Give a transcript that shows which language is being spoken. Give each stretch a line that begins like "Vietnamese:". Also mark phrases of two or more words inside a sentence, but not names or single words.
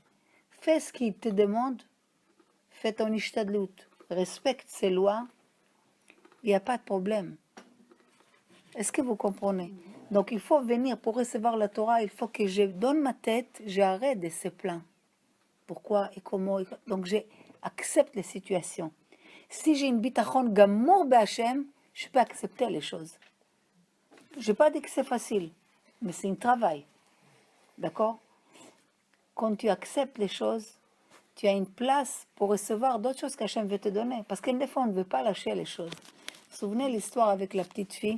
French: Fais ce qu'il te demande, fais ton ishtadlut, respecte ses lois, il n'y a pas de problème. Est-ce que vous comprenez? Donc il faut venir pour recevoir la Torah, il faut que je donne ma tête, j'arrête de se plaindre. Pourquoi et comment? Donc j'accepte les situations. Si j'ai une
Hebrew: ביטחון גמור בהשם,
French: je peux accepter les choses. Je n'ai pas dit que c'est facile, mais c'est un travail. D'accord? Quand tu acceptes les choses, tu as une place pour recevoir d'autres choses qu'Hachem veut te donner. Parce que des fois, on ne veut pas lâcher les choses. Vous vous souvenez l'histoire avec la petite fille?